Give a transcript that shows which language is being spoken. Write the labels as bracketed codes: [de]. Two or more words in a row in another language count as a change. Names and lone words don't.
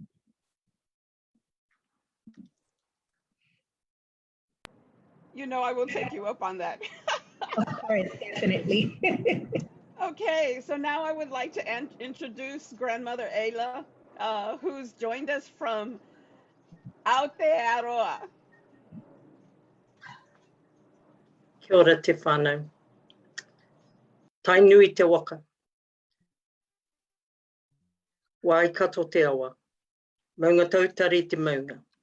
[en] You know, I will take you up on that. Of course, definitely. Okay, so now I would like to introduce Grandmother Eila, who's joined us from Aotearoa. [mi] Kia ora te whānau. Tai nui te waka. Wai kato te awa. Maunga tautari te maunga.